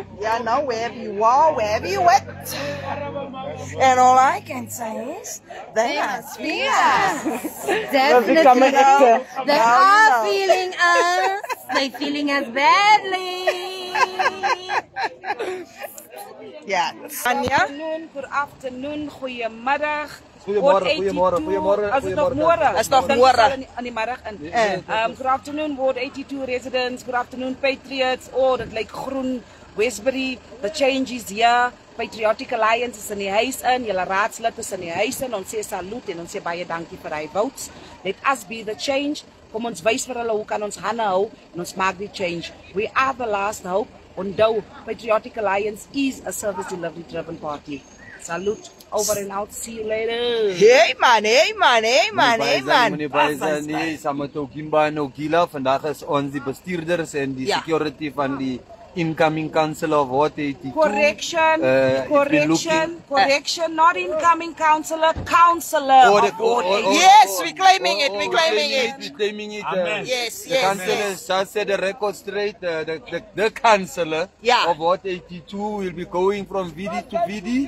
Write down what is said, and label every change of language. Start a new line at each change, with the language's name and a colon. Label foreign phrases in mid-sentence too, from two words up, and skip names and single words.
English: Yeah, now wherever you are, wherever you went. And all I can say is, they must be us. Definitely. They are feeling us. They're feeling us badly. Yeah. Anja? Good afternoon,
Afrikaans: goeiemiddag. Goeiemorgen. As het nog môre? As nog môre. Aan die middag in.
English: Good afternoon, Ward 82 residents. Good afternoon, Patriots.
Afrikaans: Oh, dit lyk groen.
English: Westbury, the change is here.
Afrikaans: Patriotic Alliance is in die huis in. Julle raadslid is in die huis in. Ons sê salute en ons sê baie dankie vir hy votes.
English: Let us be the change.
Afrikaans: Kom ons wys vir hulle hoe kan ons hande hou en ons maak die change.
English: We are the last hope. Onthou, Patriotic Alliance is a service delivery driven party. Salute. Over and out. See you later. Hey man.
Afrikaans: Meneer Baisa nie, samen met Kimba en Ogila. Vandaag is ons die bestuurders en die security van die
English: incoming councillor of Ward 82. Correction, not incoming councillor, councillor of Ward 82. Yes, we're claiming it. Yes. The councillor just set the record straight. The councillor of Ward 82 will be going from VD to VD.